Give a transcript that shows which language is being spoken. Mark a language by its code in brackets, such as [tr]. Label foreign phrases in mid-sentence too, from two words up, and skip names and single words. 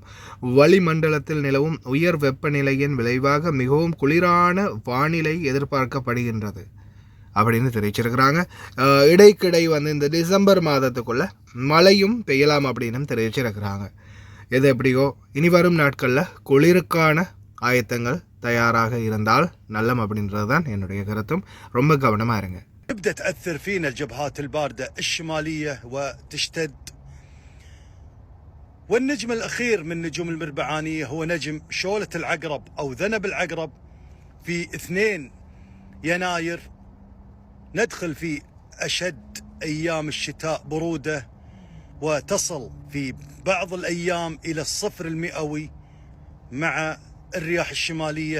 [ta] வளிமண்டலத்தில் நிலவும் உயர் வெப்பநிலையின் விளைவாக மிகவும் குளிரான வானிலை எதிர்பார்க்கப்படுகின்றது அப்படின்னு தெரிவிச்சிருக்கிறாங்க. இடைக்கிடை வந்து இந்த டிசம்பர் மாதத்துக்குள்ள மழையும் பெய்யலாம் அப்படின்னு தெரிவிச்சிருக்கிறாங்க. எது எப்படியோ இனி வரும் நாட்களில் குளிருக்கான ஆயத்தங்கள் தயாராக இருந்தால் நல்லம் அப்படின்றது தான் என்னுடைய கருத்தும். ரொம்ப கவனமாக இருங்க. [ar] تبدأ تأثر فينا الجبهات الباردة الشمالية وتشتد. والنجم الأخير من نجوم المربعانية هو نجم شولة العقرب أو ذنب العقرب. في 2 يناير ندخل في أشد أيام الشتاء برودة وتصل في بعض الأيام إلى 0 المئوي مع الرياح الشمالية.